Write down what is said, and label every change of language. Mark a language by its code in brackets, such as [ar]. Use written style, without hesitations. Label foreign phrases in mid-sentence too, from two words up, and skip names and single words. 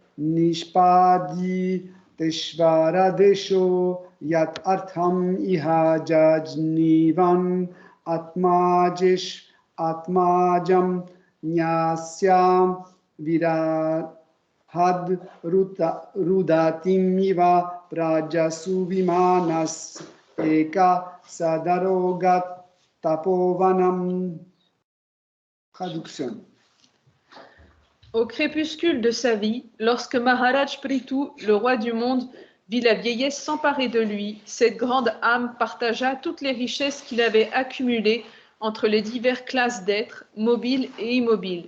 [sa] निष्पादि तेश्वर देशो यत् अर्थम् इह जज्ञिवान् आत्मजेषु आत्मजाम् न्यस्य विरहात् रुदतीम् इव प्रजासु विमनः एकः सदारोऽगात् तपोवनम्. [fr] Traduction. Au crépuscule de sa vie, lorsque Maharaj Prithu, le roi du monde, vit la vieillesse s'emparer de lui, cette grande âme partagea toutes les richesses qu'il avait accumulées entre les diverses classes d'êtres, mobiles et immobiles.